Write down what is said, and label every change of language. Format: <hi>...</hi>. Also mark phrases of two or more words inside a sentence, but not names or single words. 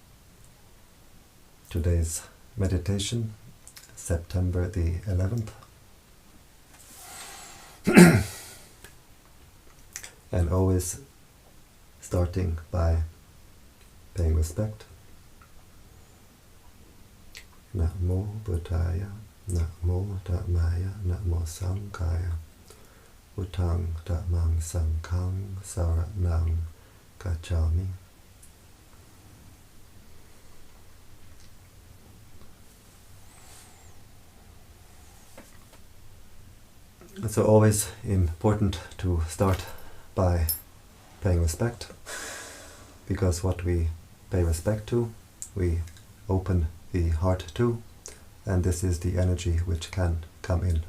<en>Today's meditation, September the 11th. And always starting by paying respect.</en> <pi>Namo Buddhaya, Namo Dhammaya, Namo Sanghaya, Buddhang Dhammang Sanghang Saranang Gacchami.</pi> <en>It's always important to start by paying respect, because what we pay respect to, we open the heart to, and this is the energy which can come in.</en>